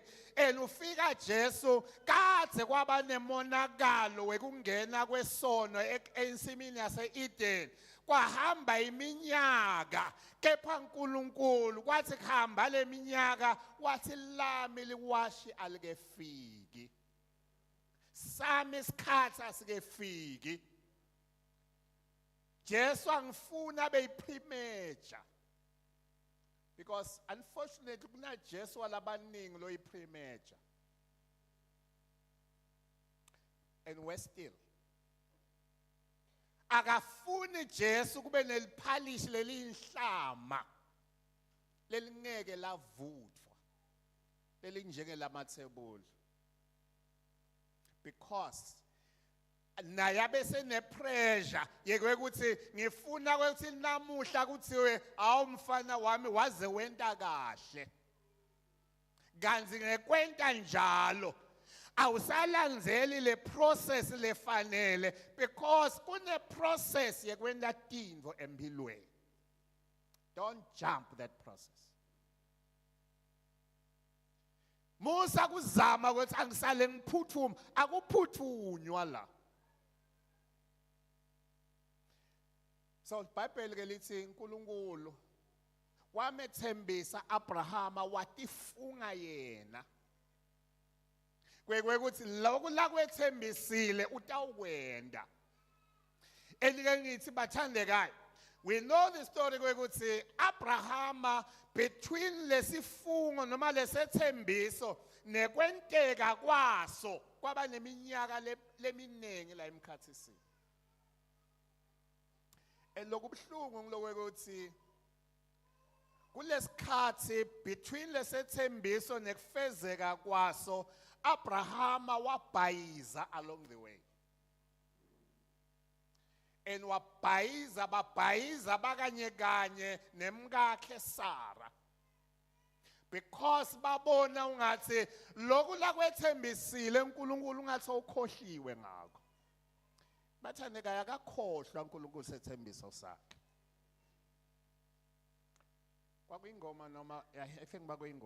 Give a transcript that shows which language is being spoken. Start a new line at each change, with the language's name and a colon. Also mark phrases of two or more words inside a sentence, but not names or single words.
Swati: Ufika Jesu kade kwaba nemonakalo wekungena kwesono ensimini yase-Eden. Kwahamba iminyaka, kepha uNkulunkulu kwathi kuhamba le minyaka wathi lami liwashi alikefiki. Sami isikhathi asikefiki. Jesu angifuna beyipremature. Because unfortunately, kuna Jesu alabaningi lo ipremature.
English: And we're still.
Swati: Akafuni Jesu kube neliphalishi lelinhlama. Lelingeke lavuthwa. Lelinjenge lamathebuli. Because naye abese nepressure yekwe ukuthi ngifuna ukuthi namuhla kuthiwe awumfana wami waze wenta kahle. Kanzi ngekwenta njalo awusalandzeli le process lefanele because kune process yekwenta tintfo empilweni.
English: Don't jump that process.
Swati: Musa kuzama ukuthi angisale ngiphuthuma, akuphuthunywa la. So iBhayibheli ke lithi uNkulunkulu wamethembisa Abrahama watifunga yena. Kwekuthi lokhu la kwethembisile utawukwenda. Elike ngithi bathandekayo.
English: We know the story
Swati: kwekuthi Abrahama between lesifungo noma lesethembiso nekwenteka kwaso kwaba neminyaka leminengi la emkhathisini. Lokubhlungu ngilokwethi kulesikhathi between lesethembiso nekufezeka kwaso Abrahama wabhayiza
English: along the way.
Swati: And babhayiza bakanye kanye nemkakhe Sarah. Because babona ungathi lokhu la kwethembisile uNkulunkulu ungathi ukhohliwe ngakho. Bathandeka yakakhohlwa uNkulunkulu sethembiso sakhe. Kwakuyingoma noma
English: I think
Swati: bakuyingoma.